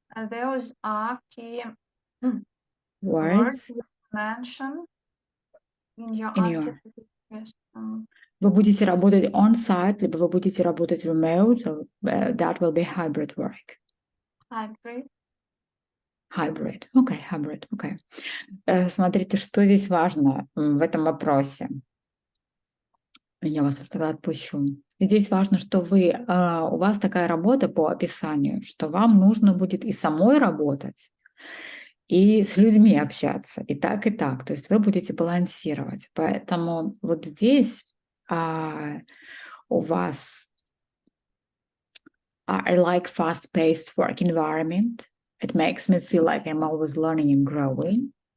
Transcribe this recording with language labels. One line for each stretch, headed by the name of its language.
English: Those are key words Words you mention in your in answer your. to this question.
Russian: Вы будете работать
English: on-site,
Russian: либо вы будете работать
English: remote, so, that will be hybrid work. Hybrid. Hybrid.
Russian: Окей, hybrid. Окей. Смотрите, что здесь важно в этом вопросе. Я вас тогда отпущу. Здесь важно, что у вас такая работа по описанию, что вам нужно будет и самой работать, и с людьми общаться, и так, и так. То есть вы будете балансировать. Поэтому вот здесь у вас
English: I like fast-paced work environment. It makes me feel like I'm always learning and growing.